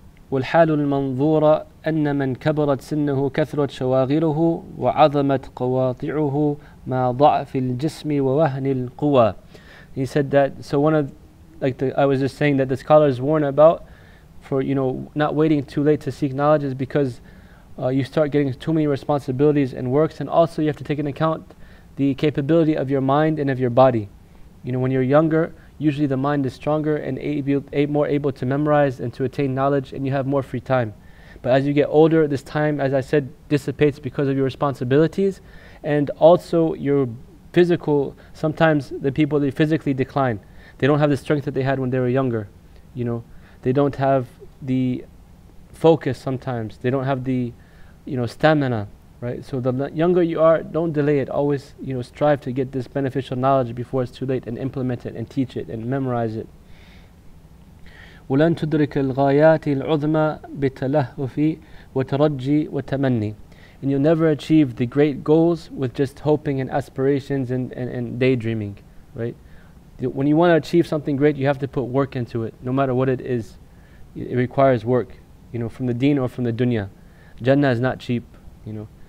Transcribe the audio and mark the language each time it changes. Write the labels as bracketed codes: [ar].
[ar] والحال المنظورة أن من كبرت سنه كثرت شواغله وعظمت قواطعه مع ضعف الجسم ووهن القوى. [en] He said that, so one of, like I was just saying, that the scholars warn about for, you know, not waiting too late to seek knowledge, is because you start getting too many responsibilities and works, and also you have to take into account the capability of your mind and of your body. You know, when you're younger, usually the mind is stronger and more able to memorize and to attain knowledge, and you have more free time. But as you get older, this time, as I said, dissipates because of your responsibilities, and also your physical, sometimes the people, they physically decline. They don't have the strength that they had when they were younger. You know, they don't have the focus sometimes. They don't have the, you know, stamina, right? So the younger you are, don't delay it. Always, you know, strive to get this beneficial knowledge before it's too late, and implement it and teach it and memorize it. [ar] ولن تدرك الغايات العظمى بالتلهف وترجي وتمني. [en] And you'll never achieve the great goals with just hoping and aspirations and daydreaming, right? When you want to achieve something great, you have to put work into it, no matter what it is. It requires work, you know, from the deen or from the dunya. Jannah is not cheap, you know.